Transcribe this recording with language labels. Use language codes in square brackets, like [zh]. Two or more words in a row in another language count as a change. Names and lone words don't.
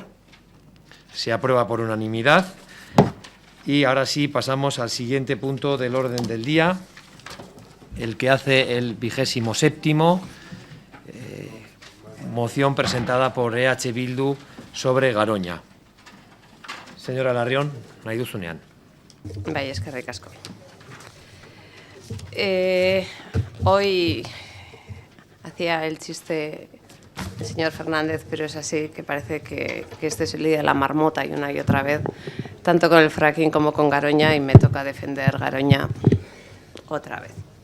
[es] Se aprueba por unanimidad. Y ahora sí pasamos al siguiente punto del orden del día, el que hace el 27º, moción presentada por EH Bildu sobre Garoña. [eu] Señora Larrión, nahi duzunean. Bai, eskerrik asko. [es] Hoy hacía el chiste el señor Fernández, pero es así, que parece que este es el día de la marmota y una y otra vez, tanto con el fracking como con Garoña, y me toca defender Garoña otra vez.